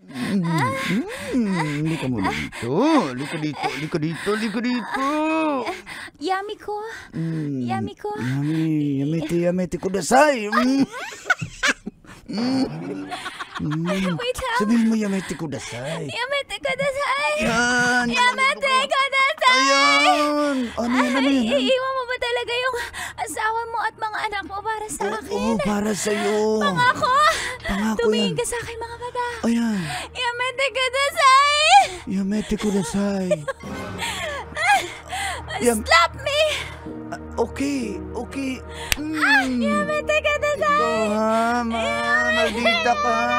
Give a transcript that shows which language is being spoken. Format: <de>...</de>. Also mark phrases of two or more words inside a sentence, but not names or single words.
<tl>Hindi ka muna dito. Liko dito. Yummy ko. Yummy ko.</tl> <ja>やめてください.</ja> <tl>Wait lang. Sabihin mo</tl> <ja>やめてください. やめてください.</ja> <tl>Yan.</tl> <ja>やめてください.</ja> <tl>Ayan. Ano yan? Iiwan mo ba talaga yung asawa mo at mga anak mo para sa akin? Oo, para sa'yo. Pangako. Pangako Tumingin yan. ka sa akin mga mata. Ayan.</tl> <ja>やめてください. やめてください.</ja> <en>Slap me.</en> <tl>Okay.</tl> <ja>やめてください.</ja> <tl>Ikaw ha, maldita ka.</tl>